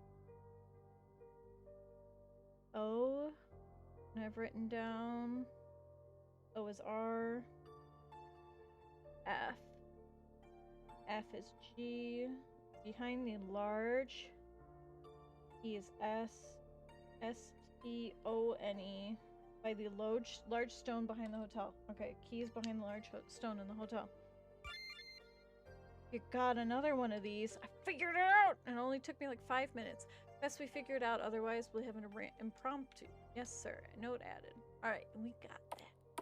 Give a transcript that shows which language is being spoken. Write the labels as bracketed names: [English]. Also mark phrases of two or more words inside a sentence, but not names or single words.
[English] O. And I've written down O is R. F. F is G. Behind the large. E is S. S-T-O-N-E. By the large stone behind the hotel. Okay, key is behind the large stone in the hotel. You got another one of these. I figured it out! And it only took me like 5 minutes. Best we figure it out, otherwise we'll have an impromptu. Yes, sir. Note added. Alright, we got that.